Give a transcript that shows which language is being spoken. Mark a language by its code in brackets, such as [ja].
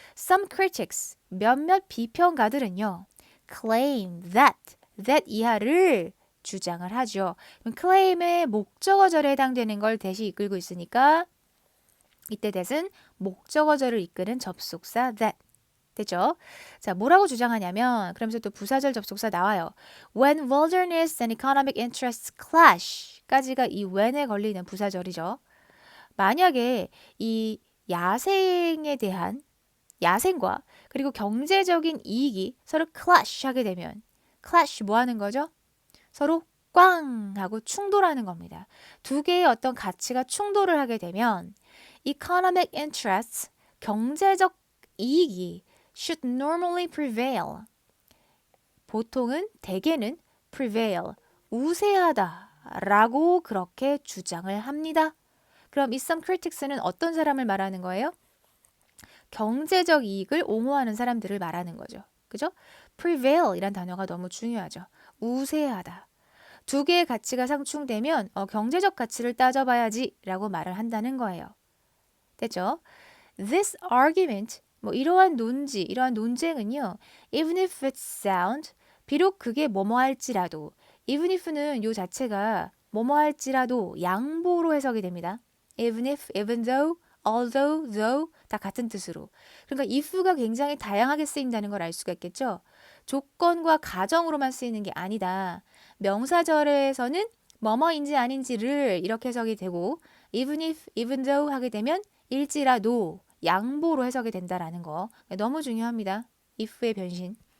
[en] Some critics [ko] 몇몇 비평가들은요 [en] claim that [ko] 이하를 주장을 하죠. claim의 목적어절에 해당되는 걸 대시 이끌고 있으니까 이때 that은 목적어절을 이끄는 접속사 that. 됐죠? 자, 뭐라고 주장하냐면 그러면서 또 부사절 접속사 나와요. [en] When wilderness and economic interests clash [ko] 까지가 이 when에 걸리는 부사절이죠. 만약에 이 야생에 대한 야생과 그리고 경제적인 이익이 서로 clash 하게 되면 clash 뭐 하는 거죠? 서로 꽝 하고 충돌하는 겁니다. 두 개의 어떤 가치가 충돌을 하게 되면 [en] economic interests, [ko] 경제적 이익이 [en] should normally prevail. [ko] 보통은 대개는 prevail, 우세하다라고 그렇게 주장을 합니다. 그럼 이 some critics는 어떤 사람을 말하는 거예요? 경제적 이익을 옹호하는 사람들을 말하는 거죠. 그죠? prevail 이란 단어가 너무 중요하죠. 우세하다. 두 개의 가치가 상충되면 경제적 가치를 따져봐야지 라고 말을 한다는 거예요. 됐죠? [en] This argument, [ko] 뭐 이러한 논지, 이러한 논쟁은요. [en] Even if it's sound, [ko] 비록 그게 뭐뭐 할지라도 even if는 요 자체가 뭐뭐 할지라도 양보로 해석이 됩니다. [en] Even if, even though, although, though 다 같은 뜻으로. [ko] 그러니까 if가 굉장히 다양하게 쓰인다는 걸 알 수가 있겠죠. 조건과 가정으로만 쓰이는 게 아니다. 명사절에서는 뭐뭐인지 아닌지를 이렇게 해석이 되고 [en] even if, even though [ko] 하게 되면 일지라도 양보로 해석이 된다라는 거 너무 중요합니다. if의 변신.